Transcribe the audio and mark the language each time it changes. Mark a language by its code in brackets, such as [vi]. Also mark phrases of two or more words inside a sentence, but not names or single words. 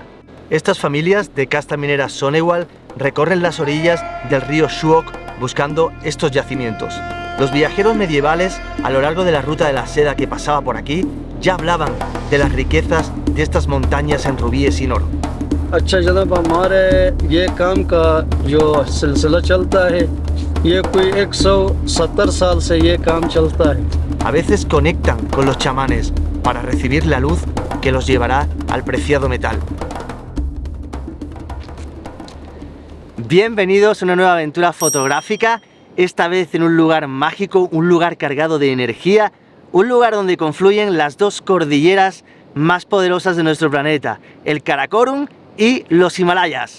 [es] Estas familias de casta minera Sonewal recorren las orillas del río Shuok buscando estos yacimientos. Los viajeros medievales, a lo largo de la ruta de la seda que pasaba por aquí, ya hablaban de las riquezas de estas montañas en rubíes y en oro. [ur] اچھا جناب، ہمارے یہ کام کا جو سلسلہ چلتا ہے، یہ کوئی 170 سال سے یہ کام چلتا ہے. [es] A veces conectan con los chamanes para recibir la luz que los llevará al preciado metal. Bienvenidos a una nueva aventura fotográfica, esta vez en un lugar mágico, un lugar cargado de energía, un lugar donde confluyen las dos cordilleras más poderosas de nuestro planeta, el Karakorum y los Himalayas.